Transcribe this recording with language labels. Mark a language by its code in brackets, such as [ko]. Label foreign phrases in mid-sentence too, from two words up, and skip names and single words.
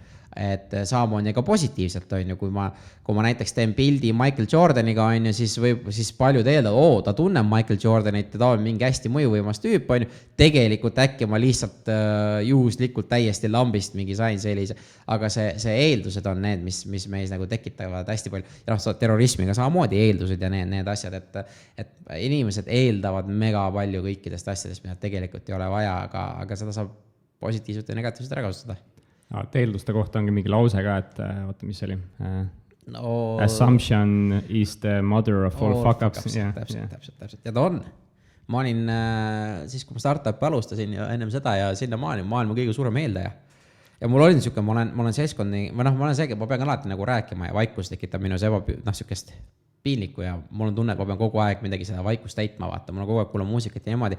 [et] Et samamoodi ka positiivselt, on ju, kui ma näiteks teen pildi Michael Jordaniga, on ju, siis paljud eeldavad, ta tunneb Michael Jordanit ja ta on mingi hästi mõjuvõimas tüüp, on ju, tegelikult äkki ma lihtsalt juhuslikult täiesti lambist mingi sain sellise, aga see eeldused on need, mis meis nagu tekitavad hästi palju, ja terrorismiga samamoodi eeldused ja need asjad, et inimesed eeldavad mega palju kõikidest asjadest, mida tegelikult ei ole vaja, aga seda saab positiivselt ja negatiivselt ära kasutada. Eelduste kohta ongi mingi lause ka, et vaata, mis oli? [en] Assumption is the mother of all fuck-ups. [et] Täpselt. Ja ta on. Ma olin, siis kui ma startupi alustasin ja ennem seda ja sinna maailma kõige suurem eeldaja. Ja mul oli niisugune, ma olen seltskondi, ma olen see, ma pean alati nagu rääkima ja vaikus tekitab minu siukest piinlikku ja mul on tunne, et ma pean kogu aeg midagi seda vaikust täitma, vaata, mul on kogu aeg kuulama muusikat ja niimoodi.